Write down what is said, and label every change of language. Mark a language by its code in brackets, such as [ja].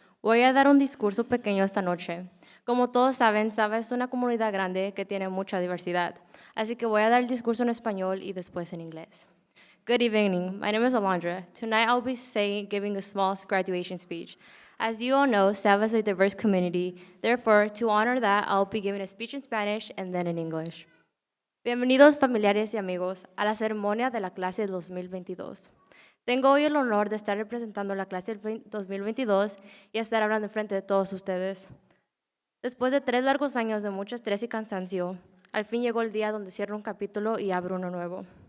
[es] Voy a dar un discurso pequeño esta noche. Como todos saben, SAVA es una comunidad grande que tiene mucha diversidad. Así que voy a dar el discurso en español y después en inglés. [en] Good evening. My name is Alondra. Tonight I'll be giving a small graduation speech. As you all know, SAVA is a diverse community. Therefore, to honor that, I'll be giving a speech in Spanish and then in English. [es] Bienvenidos familiares y amigos a la ceremonia de la clase 2022. Tengo hoy el honor de estar representando la clase 2022 y estar hablando enfrente de todos ustedes. Después de 3 largos años de mucho estrés y cansancio, al fin llegó el día donde cierro un capítulo y abro uno nuevo.